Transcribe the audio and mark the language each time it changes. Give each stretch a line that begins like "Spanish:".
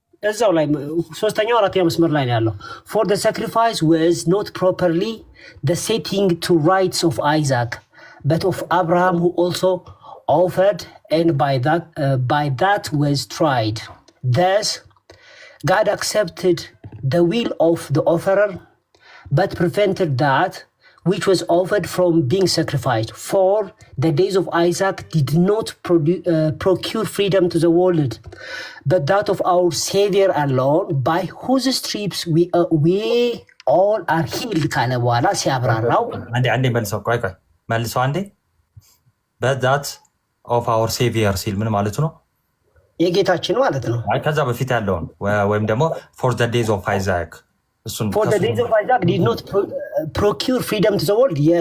Amharic: እዛው ላይ ሶስተኛው አራተኛው መስመር ላይ ነው ያለው።
English: ፎር ዘ ሳክሪፋይስ ወዝ ኖት ፕሮፐርሊ ዘ ሴቲንግ ቱ ራይትስ ኦፍ አይዛክ በት ኦፍ አብርሃም ሁ ኦልሶ offered and by that was tried. Thus, God accepted the will of the offerer, but prevented that which was offered from being sacrificed. For the days of Isaac did not procure freedom to the world, but that of our Savior alone, by whose stripes we all are healed.
Amharic: ካለ በኋላ ሲያብራራው አንዴ መልሰው አንዴ
English: but that of our Savior
Amharic: ሲል ምን ማለት ነው? የጌታችን ማለት ነው። ከዛ በፊት ያለውን ወይም ደግሞ
English: for the days of Isaac for the days of Isaac did not procure freedom to the world.